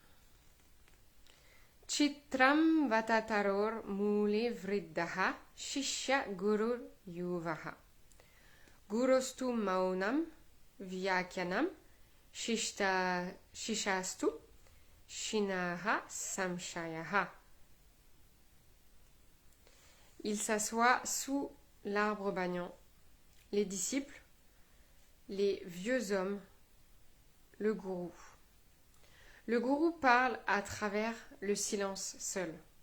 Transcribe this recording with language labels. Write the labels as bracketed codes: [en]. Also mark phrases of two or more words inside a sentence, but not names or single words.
[sa] चित्रं वटतरोर् मूले वृद्धाः शिष्याः गुरुर् युवा. गुरोस्तु मौनं व्याख्यानं शिष्यास्तु छिन्नाः संशयाः. [fr] Il s'assoit sous l'arbre banyan, les disciples, les vieux hommes, le gourou. Le gourou parle à travers le silence seul.